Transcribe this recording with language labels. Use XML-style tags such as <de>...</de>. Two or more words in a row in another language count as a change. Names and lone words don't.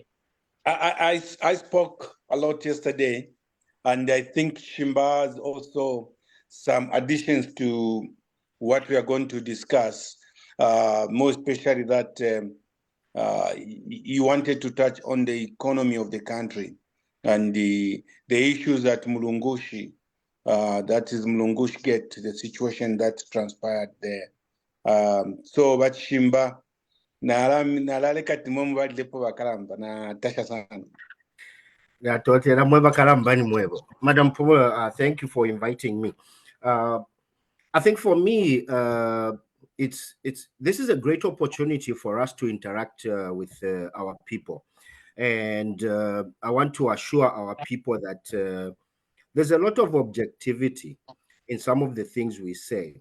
<en>I spoke a lot yesterday, and I think Shimba has also some additions to what we are going to discuss, more especially that you wanted to touch on the economy of the country and the issues that Mulungushi, that is Mulungushi get, the situation that transpired there. So, but Shimba,</en> <bem>nalale kati mwe mbadlepo bakalamba na tasha sana.</bem> <en>Madam Pumula, thank you for inviting me. I think for me, this is a great opportunity for us to interact with our people. And I want to assure our people that there's a lot of objectivity in some of the things we say.</en>